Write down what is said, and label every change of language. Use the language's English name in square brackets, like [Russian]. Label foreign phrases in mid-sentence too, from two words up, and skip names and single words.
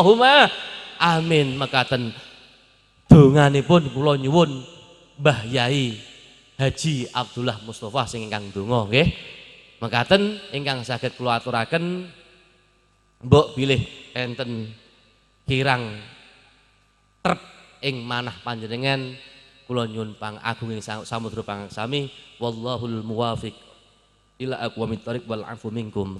[Arabic] آمين اللهم آمين [Javanese] mekaten. Donganipun kula nyuwun Mbah Yai Haji Abdullah Mustofa sing ingkang donga nggih. Mekaten ingkang saged kula aturaken mbok bilih enten kirang trep ing manah panjenengan kula nyuwun pangagunging samudra pangaksami [Arabic] والله الموفق إلى أقوم الطريق والعفو منكم.